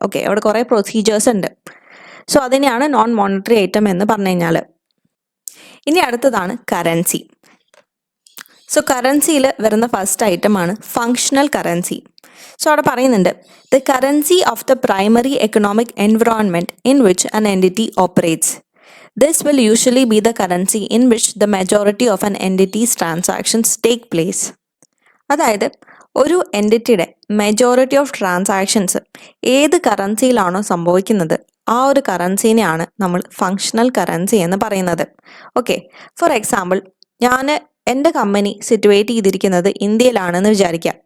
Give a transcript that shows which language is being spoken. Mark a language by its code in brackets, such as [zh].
[ml] Okay, അവിടെ കുറേ procedures ഉണ്ട്. സോ അതിനെയാണ് നോൺ മോണിറ്ററി ഐറ്റം എന്ന് പറഞ്ഞു കഴിഞ്ഞാൽ. ഇനി അടുത്തതാണ് കറൻസി. സോ കറൻസിയിൽ വരുന്ന ഫസ്റ്റ് ഐറ്റമാണ് ഫങ്ഷണൽ കറൻസി. [en] so [ml] അവിടെ പറയുന്നുണ്ട് [en] The currency of the primary economic environment in which an entity operates. This will usually be the currency in which the majority of an entity's transactions take place. [ml] അതായത് ഒരു എൻറ്റിറ്റിയുടെ majority of transactions ഏത് കറൻസിയിലാണോ സംഭവിക്കുന്നത് ആ ഒരു കറൻസീനെയാണ് നമ്മൾ functional currency എന്ന് പറയുന്നത്. Okay, for example എൻ്റെ കമ്പനി സിറ്റുവേറ്റ് ചെയ്തിരിക്കുന്നത് ഇന്ത്യയിലാണെന്ന് വിചാരിക്കാം.